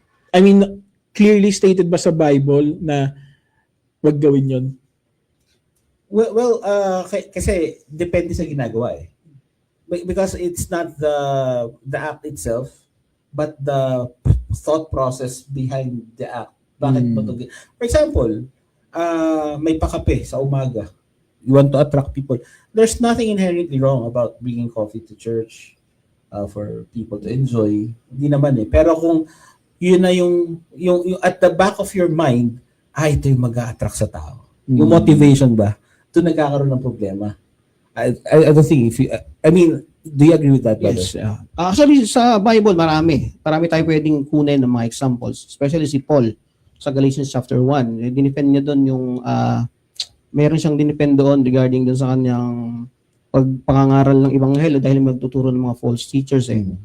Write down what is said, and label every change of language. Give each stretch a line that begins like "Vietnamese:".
Filipino: I mean, clearly stated ba sa Bible na wag gawin yun? Well, kasi depende sa ginagawa eh.
English: Because it's not the act itself, but the thought process behind the act.
Filipino: Bakit mo to? For example, may pakape sa umaga.
English: You want to attract people. There's nothing inherently wrong about bringing coffee to church for people to enjoy.
Filipino: Hindi naman eh. Pero kung yun na yung
English: at the back of your mind,
Filipino: ito yung mag-a-attract sa tao. Yung motivation ba? Ito nagkakaroon ng problema.
English: I don't think do you agree with that, brother? Yes.
Filipino: Actually, sa Bible, marami tayo pwedeng kunin ng mga examples. Especially si Paul sa Galatians chapter 1. Dinepend niya doon yung, meron siyang dinepend doon regarding doon sa kanyang pagpangangaral ng Ebanghelyo dahil magtuturo ng mga false teachers eh.